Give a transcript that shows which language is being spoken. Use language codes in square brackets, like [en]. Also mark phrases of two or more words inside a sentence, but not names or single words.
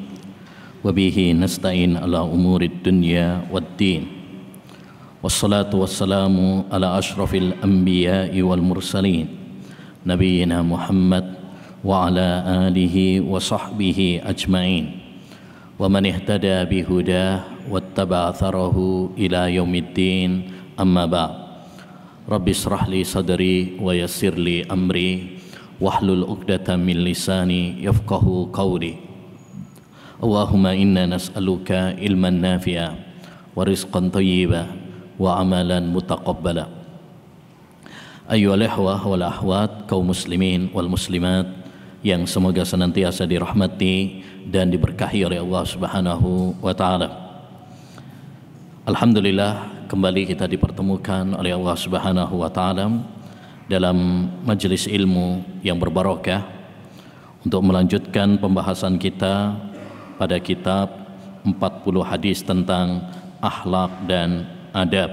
[ar] وبه نستعين على أمور الدنيا والدين. والصلاة والسلام على أشرف الأنبياء والمرسلين. نبينا محمد وعلى آله وصحبه أجمعين ومن اهتدى بهداه واتبع آثاره إلى يوم الدين أما بعد. رب اشرح لي صدري ويسر لي أمري واحلل عقدة من لساني يفقهوا قولي. اللهم إنا نسألك علما نافعا ورزقا طيبا وعملا متقبلا. أيها الإخوة والأخوات, [id] kaum [ar] المسلمين والمسلمات [id] yang semoga senantiasa dirahmati dan diberkahi oleh Allah [ar] سبحانه وتعالى. [id] Alhamdulillah, kembali kita dipertemukan oleh Allah [ar] سبحانه وتعالى [id] dalam majelis ilmu yang berbarokah untuk melanjutkan pembahasan kita pada kitab 40 hadis tentang akhlak dan adab.